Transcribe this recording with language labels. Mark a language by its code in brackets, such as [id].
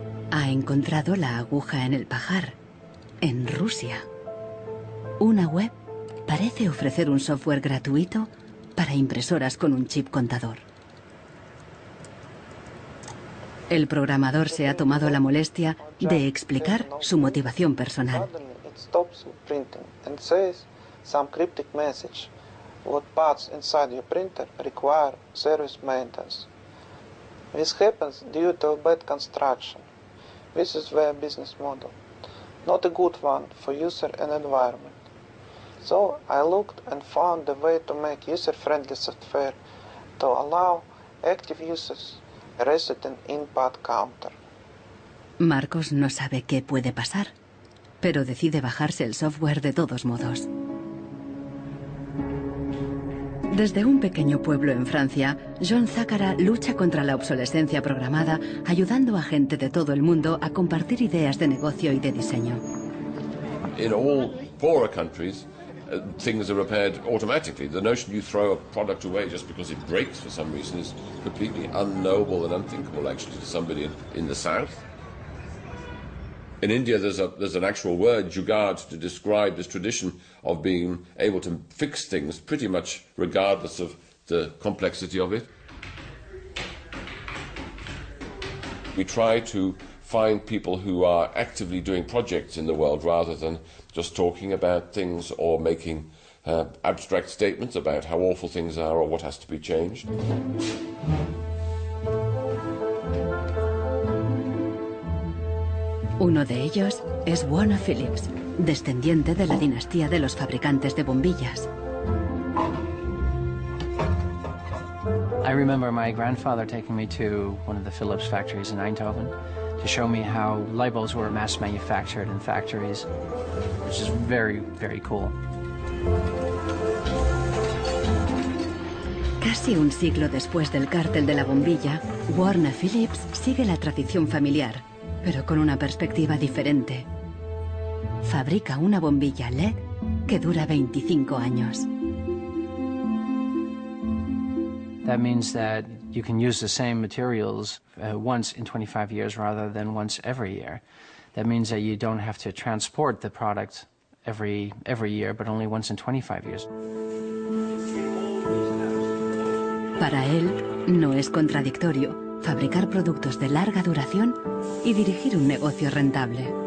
[es] Ha encontrado la aguja en el pajar, en Rusia. Una web parece ofrecer un software gratuito para impresoras con un chip contador. El programador se ha tomado la molestia de explicar su motivación personal. [en] It stops printing and says some cryptic message. What parts inside your printer require service maintenance. This happens due to a bad construction. This is their business model. Not a good one for user and environment. So I looked and found a way to make user-friendly software to allow active users a resident input counter. [es] Marcos no sabe qué puede pasar, pero decide bajarse el software de todos modos. Desde un pequeño pueblo en Francia, John Zacara lucha contra la obsolescencia programada, ayudando a gente de todo el mundo a compartir ideas de negocio y de diseño. [en] In all poorer countries, things are repaired automatically. The notion you throw a product away just because it breaks for some reason is completely unknowable and unthinkable, actually, to somebody in the south. In India, there's an actual word, jugaad, to describe this tradition of being able to fix things pretty much regardless of the complexity of it. We try to find people who are actively doing projects in the world rather than just talking about things or making abstract statements about how awful things are or what has to be changed. [es] Uno de ellos es Warner Phillips, descendiente de la dinastía de los fabricantes de bombillas. [en] I remember my grandfather taking me to one of the Philips factories in Eindhoven to show me how light bulbs were mass manufactured in factories, which is very, very cool. [es] Casi un siglo después del cártel de la bombilla, Warner Phillips sigue la tradición familiar, pero con una perspectiva diferente. Fabrica una bombilla LED que dura 25 años. [en] That means that you can use the same materials once in 25 years rather than once every year. That means that you don't have to transport the product every year, but only once in 25 years. [es] Para él, no es contradictorio fabricar productos de larga duración y dirigir un negocio rentable.